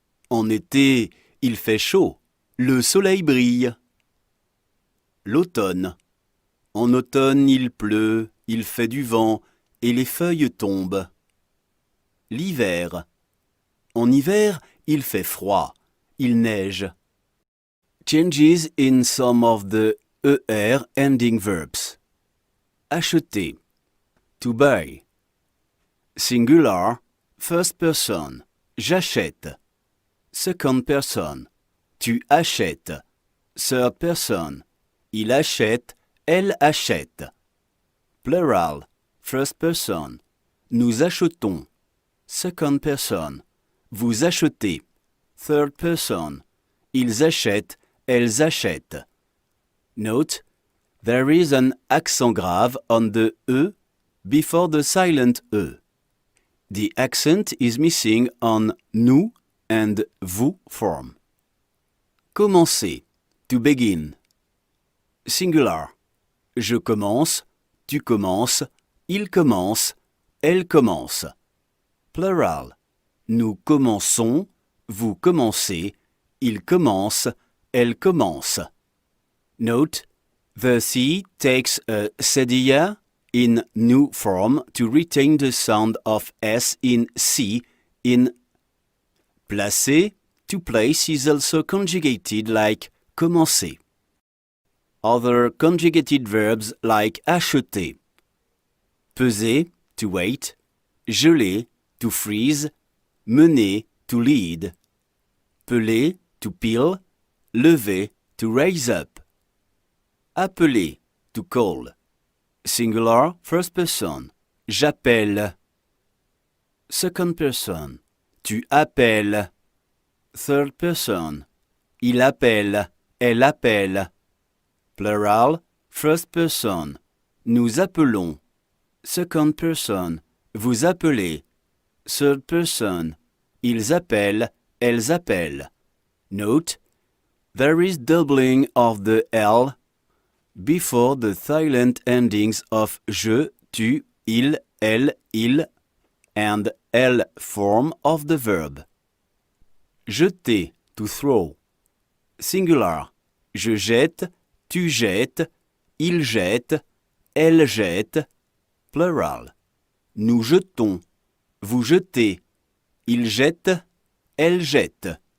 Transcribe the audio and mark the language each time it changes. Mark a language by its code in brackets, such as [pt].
[fr] En été, il fait chaud, le soleil brille. L'automne. En automne, il pleut, il fait du vent et les feuilles tombent. L'hiver. En hiver, il fait froid, il neige. [en] Changes in some of the ER ending verbs. Acheter. To buy. Singular, first person. [fr] J'achète. [en] Second person. [fr] Tu achètes. [en] Third person. [fr] Il achète, elle achète. [en] Plural, first person. [fr] Nous achetons. [en] Second person. [fr] Vous achetez. [en] Third person. [fr] Ils achètent, elles achètent. [en] Note, there is an accent grave on the E before the silent E. The accent is missing on nous and vous form. Commencer. To begin. Singular. [fr] Je commence, tu commences, il commence, elle commence. Plural. Nous commençons, vous commencez, il commence, elle commence. [en] Note, the C takes a cedilla in new form to retain the sound of S in C in placer. To place is also conjugated like commencer. Other conjugated verbs like acheter. Peser, to weight. Geler, to freeze. Mener, to lead. Peler, to peel. Lever, to raise up. Appeler, to call. Singular, first person. [fr] J'appelle. [en] Second person. [fr] Tu appelles. [en] Third person. [fr] Il appelle, elle appelle. [en] Plural, first person. [fr] Nous appelons. [en] Second person. [fr] Vous appelez. [en] Third person. [fr] Ils appellent, elles appellent. [en] Note, there is doubling of the L before the silent endings of je, tu, il, elle, il, and L form of the verb. Jeter, to throw. Singular. [fr] Je jette, tu jettes, il jette, elle jette. Plural. Nous jetons, vous jetez, il jette, elle jette.